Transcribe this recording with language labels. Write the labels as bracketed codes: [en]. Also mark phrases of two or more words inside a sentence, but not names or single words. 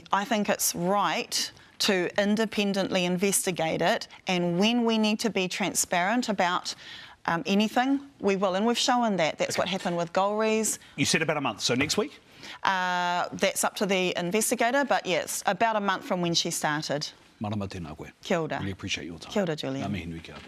[en] I think it's right to independently investigate it, and when we need to be transparent about anything, we will, and we've shown that. That's what happened with Golries. You said about a month, so next week? That's up to the investigator, but yes, about a month from when she started. [mi] Marama tēnā koe. Kia ora. [en] Really appreciate your time. [mi] Kia ora, Julian. Ngā mihi nui kia koe.